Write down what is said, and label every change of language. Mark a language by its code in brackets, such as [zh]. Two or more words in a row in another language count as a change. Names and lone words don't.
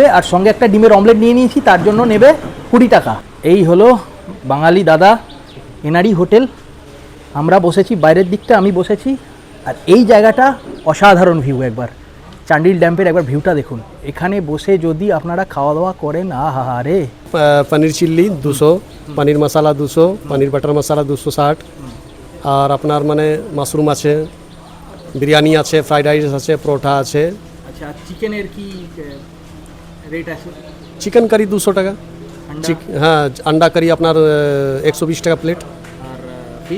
[bn] আর সঙ্গে একটা ডিমের অমলেট নিয়ে নিয়েছি, তার জন্য নেবে 20 টাকা। এই হলো বাঙালি দাদা এনারই হোটেল। আমরা বসেছি বাইরের দিকটা, আমি বসেছি। আর এই জায়গাটা অসাধারণ ভিউ। একবার চান্ডিল ড্যাম্পের একবার ভিউটা দেখুন। এখানে বসে যদি আপনারা খাওয়া দাওয়া করেন, আহা রে। [hi] पनीर चिल्ली 200, पनीर मसाला 200, पनीर बटर मसाला 260, [bn] আর আপনার মানে মাশরুম আছে, বিরিয়ানি আছে, [en] ফ্রাইড রাইস [bn] আছে, পরোটা আছে। আচ্ছা, চিকেনের কি রেট আছে? চিকেন কারি 200 টাকা। হ্যাঁ, আন্ডা কারি আপনার 120 টাকা প্লেট। আর ফিশ